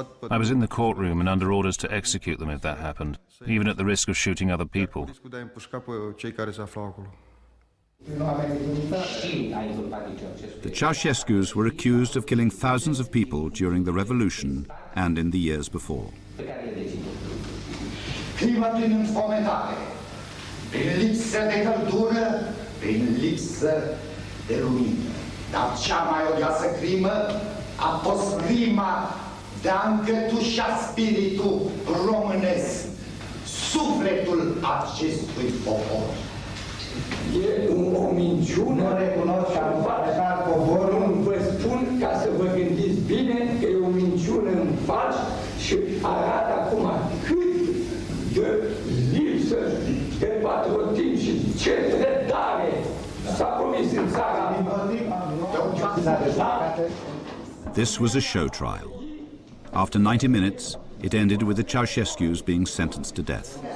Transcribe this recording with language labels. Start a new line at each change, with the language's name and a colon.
English: I was in the courtroom and under orders to execute them if that happened, even at the risk of shooting other people. The Ceausescus were accused of killing thousands of people during the revolution and in the years before.
Romanian: Crimă prin înfometare, prin lipsă de căldură, prin lipsă de lumină. Dar cea mai odioasă crimă a fost crima de a încătușa spiritul românesc, sufletul acestui popor. E o minciună, nu recunosc că am făcut poporul, vă spun ca să vă gândiți bine că e o minciună în fals și arată acum cât de lipsă de patriotism și ce trădare s-a comis în țara.
English: This was a show trial. After 90 minutes, it ended with the Ceausescus being sentenced to death.